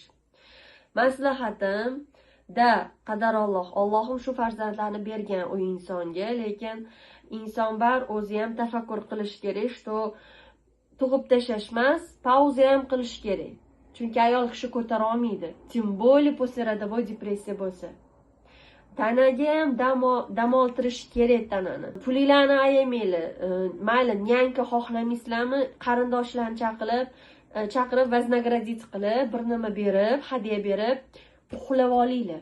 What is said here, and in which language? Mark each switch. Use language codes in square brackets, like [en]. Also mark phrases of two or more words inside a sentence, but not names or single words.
[uz] Maslahatim Allohim shu farzandlarni bergan u insonga, lekin inson o'zi ham tafakkur qilish kerak, tug'ib tashlash emas, pauza ham qilish kerak. Chunki ayol kishi ko'tara olmaydi, [ru] тем более после родовой [uz] depressiya bo'lsa. Tanaga ham dam oltirish kerak tanani. Pulinglarni ayamanglar. Mayli, nyanka xohlamaysizlarmi, qarindoshlarni chaqirib вознаградить qilib, bir nima berib, hadya berib, uxlab olinglar.